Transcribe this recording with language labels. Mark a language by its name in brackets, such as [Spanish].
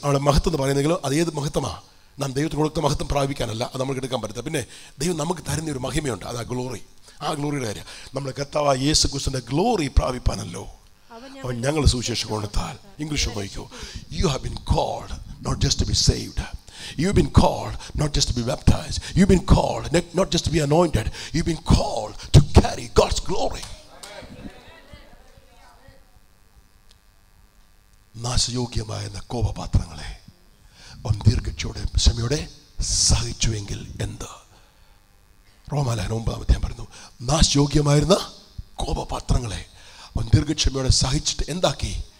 [Malayalam] അവിടെ മഹത്വം എന്ന് പറയുന്നെങ്കിലും അത് ഏത് മഹത്വമാണ്? നാം ദൈവത്തിന് കൊടുത്ത മഹത്വം പ്രാപിക്കാനല്ല, അത് നമുക്ക് എടുക്കാൻ പറ്റില്ല. പിന്നെ ദൈവം നമുക്ക് തരുന്ന ഒരു മഹിമയുണ്ട്, അതാ ഗ്ലോറി. ആ ഗ്ലോറിയുടെ കാര്യം നമ്മുടെ കർത്താവ് യേശു ക്രിസ്തുവിൻ്റെ ഗ്ലോറി പ്രാപിപ്പാനല്ലോ അവൻ ഞങ്ങൾ സുവിശേഷം കൊടുത്താൽ. ഇംഗ്ലീഷ് നോക്കിക്കോ. [English] You have been called not just to be saved. You've been called not just to be baptized. You've been called not just to be anointed. You've been called to carry God's glory. [Malayalam] നാശയോഗ്യമായ കോപപാത്രങ്ങളെ അവൻ ദീർഘക്ഷയോടെ ക്ഷമയോടെ സഹിച്ചുവെങ്കിൽ എന്ത്? റോമാലേഖനം 9 പറയുന്നു, നാശയോഗ്യമായിരുന്ന കോപപാത്രങ്ങളെ അവൻ ദീർഘക്ഷമയോടെ സഹിച്ചിട്ട് എന്താക്കി?